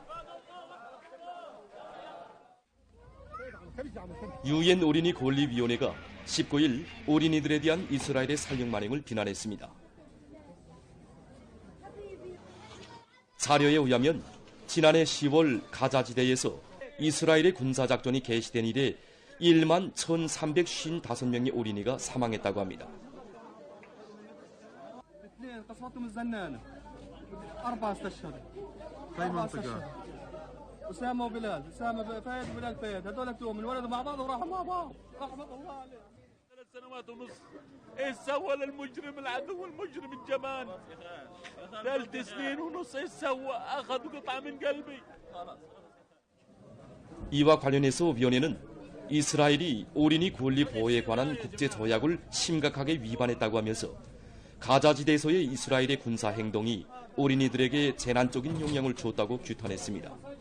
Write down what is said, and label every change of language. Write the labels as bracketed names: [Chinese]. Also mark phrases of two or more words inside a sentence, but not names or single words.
[Korean] 유엔 어린이 권리위원회가 19일 어린이들에 대한 이스라엘의 살육 만행을 비난했습니다. 자료에 의하면 지난해 10월 가자지대에서 이스라엘의 군사작전이 개시된 이래 1만 1,355명의 어린이가 사망했다고 합니다. [Arabic] أسامة وبلال أسامة فهد وبلال فهد هذول توهم انولدوا مع بعض وراحوا مع بعض رحمة الله عليهم 3 سنوات ونص ايش سوى للمجرم العدو المجرم الجبان 3 سنين ونص ايش سوى اخذ قطعة من قلبي. [Korean] 이와 관련해서 위원회는 이스라엘이 어린이 권리 보호에 관한 국제 조약을 심각하게 위반했다고 하면서 가자지대에서의 이스라엘의 군사 행동이 어린이들에게 재난적인 영향을 주었다고 규탄했습니다.